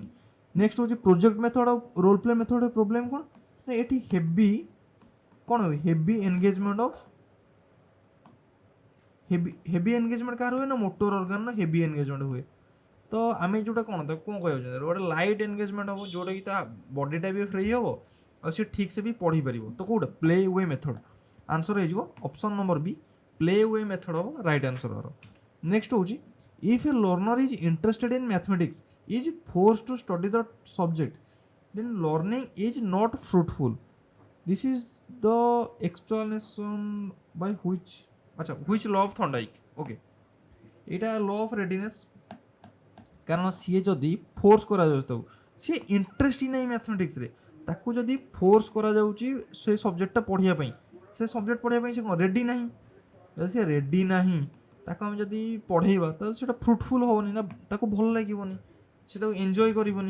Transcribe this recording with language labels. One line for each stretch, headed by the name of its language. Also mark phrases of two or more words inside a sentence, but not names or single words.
Odia: ନେକ୍ସଟ ହେଉଛି
English: project method
Odia: ଆଉ
English: role play method.
Odia: ପ୍ରୋବ୍ଲେମ୍ କ'ଣ ନା ଏଠି ହେଭି କ'ଣ ହୁଏ
English: heavy engagement of heavy engagement
Odia: କାହାର ହୁଏ ନା
English: motor organ's heavy engagement
Odia: ହୁଏ। ତ ଆମେ ଯେଉଁଟା କ'ଣ ତାକୁ କ'ଣ କହିବାକୁ ଗୋଟେ
English: light engagement
Odia: ହେବ ଯେଉଁଟାକି ତା ବଡ଼ିଟା ବି ଫ୍ରି ହେବ ଆଉ ସେ ଠିକ୍ସେ ବି ପଢ଼ିପାରିବ। ତ କେଉଁଟା
English: play way method answer ହେଇଯିବ option number B play way method ହେବ right answer.
Odia: ନେକ୍ସଟ ହେଉଛି
English: if a learner is interested in mathematics is forced to study the subject then learning is not fruitful. This is the explanation by which law of Thorndike. Okay, এটা law of readiness।
Odia: କାରଣ ସିଏ ଯଦି ଫୋର୍ସ କରାଯାଉଛି ତାକୁ ସିଏ ଇଣ୍ଟରେଷ୍ଟ ହିଁ ନାହିଁ ମ୍ୟାଥମେଟିକ୍ସରେ, ତାକୁ ଯଦି ଫୋର୍ସ କରାଯାଉଛି ସେ ସବଜେକ୍ଟଟା ପଢ଼ିବା ପାଇଁ ସେ ସବଜେକ୍ଟ ପଢ଼ିବା ପାଇଁ ସେ କ'ଣ ରେଡ଼ି ନାହିଁ। ଯଦି ସେ ରେଡ଼ି ନାହିଁ ତାକୁ ଆମେ ଯଦି ପଢ଼େଇବା ତାହେଲେ ସେଇଟା ଫ୍ରୁଟଫୁଲ୍ ହେବନି ନା, ତାକୁ ଭଲ ଲାଗିବନି, ସେ ତାକୁ ଏନ୍ଜୟ କରିବନି।